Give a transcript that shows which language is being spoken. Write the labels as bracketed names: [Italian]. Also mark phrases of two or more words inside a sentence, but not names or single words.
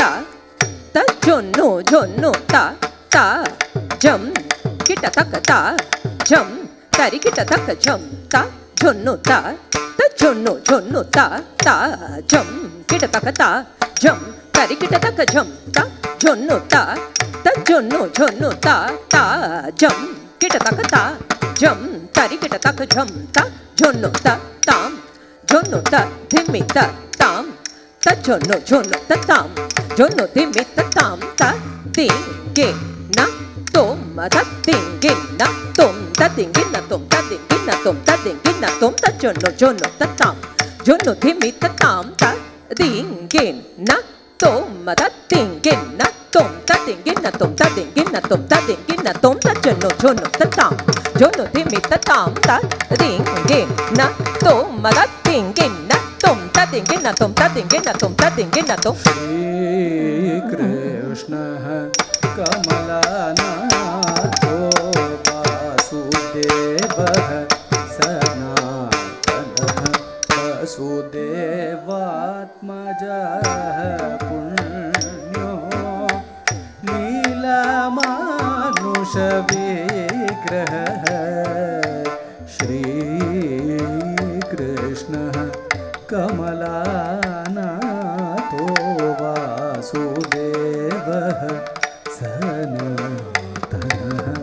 [Sanskrit] ತ ಜೊನ್ನು ಜೊನ್ನು ತ ತ ಜಂ ಕಿಟ್ಟ ತಕ್ಕ ತ ಜಂ ತರಿ ಕಿಟ್ಟ ತಕ್ಕ ಜಂ ತ ಜೊನ್ನು ತ ತ ಜೊನ್ನು ಜೊನ್ನು ತ ತ ಜಂ ಕಿಟ್ಟ ತಕ್ಕ ತ ಜಂ ತರಿ ಕಿಟ್ಟ ತಕ್ಕ ಜಂ ತ ಜೊನ್ನು ತ ತ ಜೊನ್ನು ಜೊನ್ನು ತ ತ ಜಂ ಕಿಟ್ಟ ತಕ್ಕ ತ ಜಂ ತರಿ ಕಿಟ್ಟ ತಕ್ಕ ಜಂ ತ ಜೊನ್ನು ತ ತಾಂ ಜೊನ್ನು ತ ಧಿಮ್ಮಿ ತ ತಾಂ ತ ಜೊನ್ನು ಜೊನ್ನು ತ ತಾಂ ಜೊನ್ನು ಧಿಮ್ಮಿ ತ ತಾಂ ತ ತಿಂಗೆ ನ ತೋಂ ತ ತಿಂಗೆ ನ ತೋಂ ತ ತಿಂಗೆ ನ ತೋಂ ತ ತಿಂಗೆ ನ ತೋಂ ತ ತಿಂಗೆ ನ ತೋಂ ತ ಜೊನ್ನು ಜೊನ್ನು ತ ತಾಂ ಜೊನ್ನು ಧಿಮ್ಮಿ ತ ತಾಂ ತ ತಿಂಗೆ ನ ತೋಂ ತ ತಿಂಗೆ ನ ತೋಂ ತ ತಿಂಗೆ ನ ತೋಂ ತ ತಿಂಗೆ ನ ತೋಂ ತ ತಿಂಗೆ ನ ತೋಂ ತ ಜೊನ್ನು ಜೊನ್ನು ತ ತಾಂ ಜೊನ್ನು ಧಿಮ್ಮಿ ತ ತಾಂ ತ ತಿಂಗೆ ನ ತೋಂ ತ ತಿಂಗೆ ನ ತೋಂ ತ ತಿಂಗೆ ನ ತೋಂ ತ ತಿಂಗೆ ನ ತೋಂ ತ ತಿಂಗೆ ನ ತೋಂ श्रीकृष्णः कमलनाथो वासुदेवः सनातनः वसुदेवात्मजः पुण्यो लीलामानुषविग्रहः श्रीकृष्णः कमलानाथो वासुदेवः सनातनः